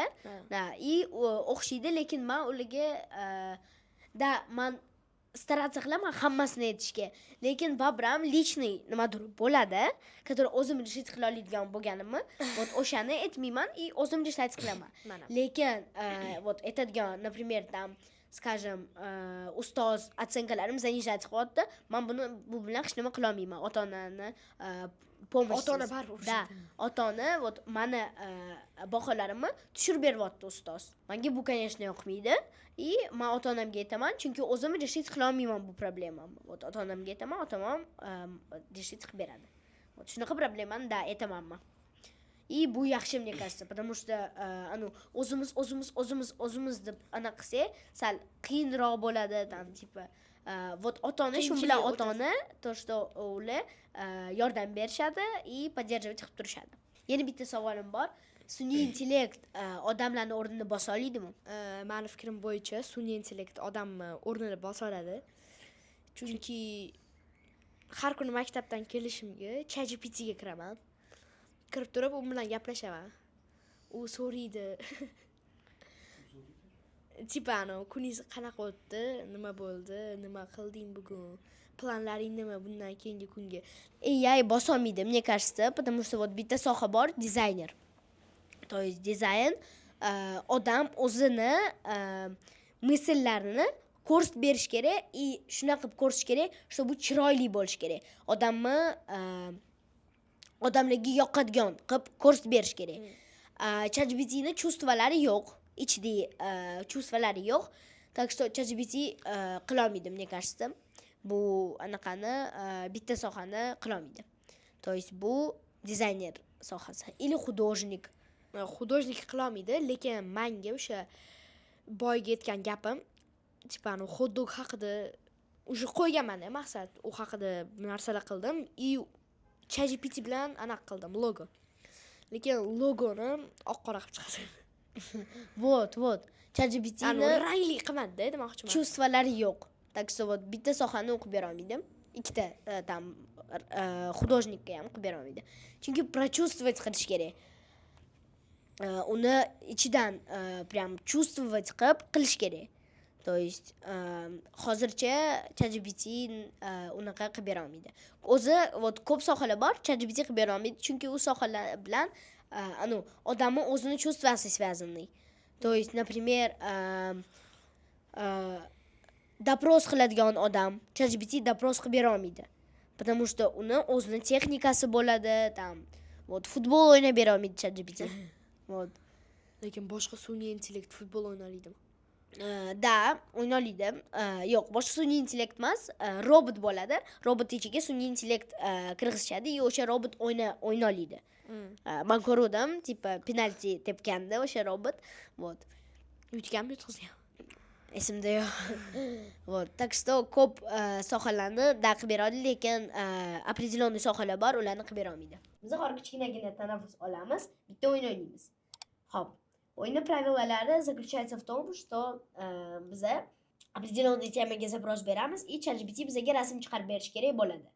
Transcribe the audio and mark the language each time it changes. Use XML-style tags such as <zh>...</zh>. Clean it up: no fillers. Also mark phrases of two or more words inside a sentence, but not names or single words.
<uz>Da, и o'xshaydi, lekin men ularga da men стараться qilaman hammasini aytishga. Lekin babram личный nimadir bo'ladi, который o'zim решить qila oladigan bo'lganimni, вот o'shani aytmayman и o'zim решать qilaman. Lekin вот aytadigan,</uz> <ru>например, там скажем,</ru> <uz>ustoz otsенкalarim занижать qilyapti, men bu bilan hech nima qila olmayman. Ota-onani pomoshsiz. Ota-ona baribir. Da, ota-ona вот mani baholarimni tushirib beryapti ustoz. Menga bu конечно yoqmaydi. И men ota-onamga aytaman, chunki o'zim решить qila olmayman bu problemamni. Вот ota-onamga aytaman, ota-onam решить qilib beradi. Вот shunaqa problemani da aytaman men. И bu yaxshi,</uz> <ru>мне кажется, потому что</ru> <uz>o'zimiz deb ana qilsa, sal qiyinroq bo'ladi,</uz> <ru>там типа вот</ru> <uz>ota-ona shu bilan ota-ona</uz> <ru>то что</ru> <uz>ular yordam berishadi и поддерживать qilib turishadi. Yana bitta savolim bor. Sun'iy intellekt odamlarning o'rnini bosa oladimi? Mening fikrim bo'yicha sun'iy intellekt odamni o'rnini bosa oladi. Chunki har kuni maktabdan kelishimga ChatGPTga kiraman. Kirib turib, u bilan gaplashaman. U so'raydi. Tipa kuningiz qanaqa o'tdi, nima bo'ldi, nima qilding bugun, planlaring nima bundan keyingi kunga. AI bosa olmaydi,</uz> <ru>мне кажется, потому что вот</ru> <uz>bitta soha bor, dizayner.</uz> <ru>То есть</ru> <uz>dizayn odam o'zini мысllarini ko'rsatib berish kerak и shunaqa qilib ko'rsatish kerak, что bu chiroyli bo'lish kerak. Odamlarga yoqadigan qilib ko'rsatib berish kerak. ChatGPTning chuvstvalari yo'q, ichida chuvstvalari yo'q.</uz> <ru>Так что</ru> <uz>ChatGPT qila olmaydi,</uz> <ru>мне кажется.</ru> <uz>Bu anaqani bitta sohani qila olmaydi.</uz> <ru>То есть</ru> <uz>bu dizayner sohasi</uz> <ru>или художник.</ru> <uz>Художник qila olmaydi, lekin menga o'sha boyga aytgan gapim, tipa hot-dog haqida уже qo'yganman, maqsad u haqida narsalar qildim и ChatGPT bilan anaqa qildim, logo. Lekin logoni oq-qora qilib chiqasan. Вот. ChatGPTni rangli qilmadi, demoqchiman. Chuvstvalari yo'q.</uz> <ru>Так что вот</ru> <uz>bitta sohani o'qib bera olmaydi. Ikkita там художникka ham o'qib bera olmaydi. Chunki прочувствовать qilish kerak. uni ichidan</uz> <ru>прям чувствовать</ru> <uz>qilib qilish kerak.</uz> <ru>То есть</ru> <uz>hozircha ChatGPT unaqa qilib bera olmaydi. O'zi ko'p sohalar bor, ChatGPT qilib bera olmaydi, chunki u sohalar bilan odamni o'zini чувствовать связаны.</uz> <ru>То есть, например,</ru> <uz>doпрос qiladigan odam ChatGPT doпрос qilib bera olmaydi.</uz> <ru>Потому что</ru> <uz>uni o'zini texnikasi bo'ladi, там futbol o'ynab bera olmaydi ChatGPT. Lekin boshqa sun'iy intellekt futbol o'ynaydimi? Da, o'ynaydi. Yo'q, boshqa sun'iy intellekt emas, robot bo'ladi. Robot ichiga sun'iy intellekt kirgizishadi, o'sha robot o'ynaydi. Men ko'rdim, tipa penalti tepganda o'sha robot, Yutganmi, yutqizgan? esimda yo'q.</uz> <ru>Так что</ru> <uz>ko'p sohalarni qilib beradi, lekin определенный sohalar bor, ularni qilib bera olmaydi. Biz hozir kichkinagina tanaffus olamiz, bitta o'yin o'ynaymiz. Xo'p. O'yinning pravilalari</uz> <ru>заключается в том, что</ru> <uz>biza определенный temaga запрос beramiz, и ChatGPT bizga rasm chiqarib berish kerak bo'ladi.</uz>